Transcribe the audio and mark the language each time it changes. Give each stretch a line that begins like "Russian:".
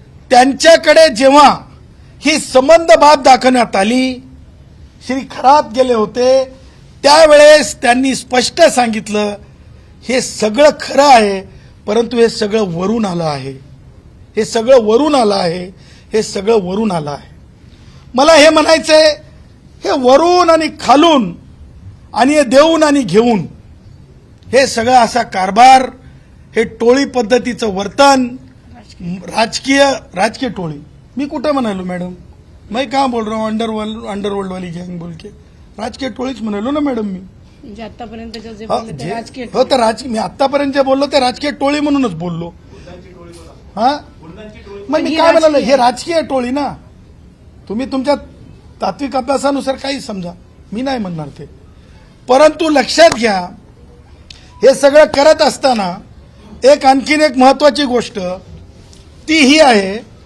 Marathi: त्यांच्याकडे जेव्हा ही संबंध बाब दाखवण्यात आली, श्री खरात गेले होते, त्यावेळेस त्यांनी स्पष्ट सांगितलं हे सगळं खरं आहे, परंतु हे सगळं वरून आलं आहे, हे सगळं वरून आलं आहे, हे सगळं वरून आलं आहे. मला हे म्हणायचंय, हे वरून आणि खालून आणि हे देऊन आणि घेऊन हे सगळं असा कारभार, हे टोळी पद्धतीचं वर्तन, राजकीय टोळी. मी कुठं म्हणालो मॅडम,
Hindi: मैं कहाँ बोल रहा हूँ अंडरवर्ल्ड वाली गैंग बोल के
Marathi: राजकीय टोळीच म्हणालो ना मॅडम मी. म्हणजे आतापर्यंतच्या जे हा, बोलले ते जे- राजकीय हो तर मी आतापर्यंत जे बोललो ते राजकीय टोळी म्हणूनच बोललो. हा मग मी काय म्हणालो हे राजकीय टोळी ना. तुम्ही तुमच्या तात्विक अभ्यासानुसार काही समजा, मी नाही म्हणणार ते. परंतु लक्षात घ्या हे सगळं करत असताना आणखीन एक महत्वाची गोष्ट ती ही आहे,